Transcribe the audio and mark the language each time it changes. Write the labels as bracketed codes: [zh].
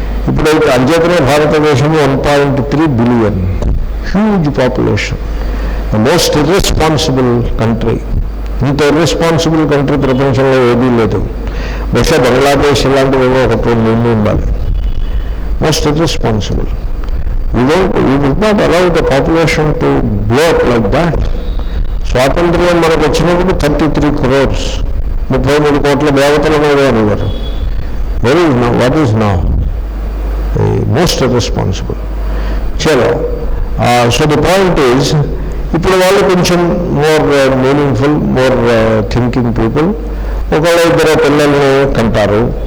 [te] ఇప్పుడైతే అంచేతనే భారతదేశము [en] 1.3 billion, huge population, the most irresponsible country. [te] ఇంత [en] irresponsible country [te] ప్రపంచంలో ఏదీ లేదు. బహుశా బంగ్లాదేశ్ ఇలాంటివి ఏవో ఒకటి నిండి ఉండాలి. [en] Most irresponsible. We would not allow the population to blow up like that. [te] స్వాతంత్ర్యం మనకు వచ్చినప్పుడు 33 crores, 33 కోట్ల దేవతల మీద అనేవారు. [en] What is now? Most responsible. చలో, so the point is, [te] ఇప్పుడు వాళ్ళు కొంచెం [en] more meaningful, more thinking people [te] ఒకళ్ళ ఇద్దరు పిల్లల్ని కంటారు.